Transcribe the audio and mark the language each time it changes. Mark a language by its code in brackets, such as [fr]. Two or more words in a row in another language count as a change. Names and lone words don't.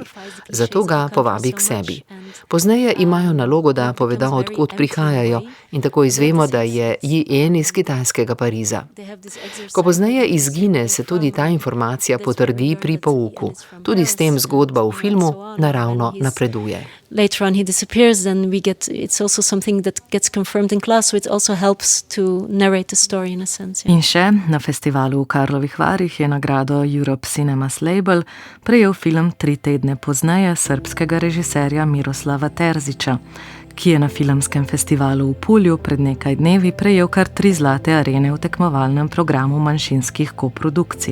[sl] Zato ga povabi k sebi. Pozneje imajo nalogo, da povedo, odkot prihajajo, in tako izvemo, da je Yi En iz kitajskega Pariza. Ko pozneje izgine, se tudi ta informacija potrdi pri pouku. Tudi s tem zgodba v filmu naravno napreduje. [en] Later on he disappears, then it's also something that gets confirmed in class, so it also helps to narrate the story in a sense. Yeah. [sl] In še, na festivalu v Karlovih Varih je nagrado Europe Cinemas Label prejel film 3 tedne pozneje srbskega režiserja Miroslava Terzića, ki je na filmskem festivalu v Pulju pred nekaj dnevi prejel kar 3 zlate arene v tekmovalnem programu manjšinskih koprodukcij.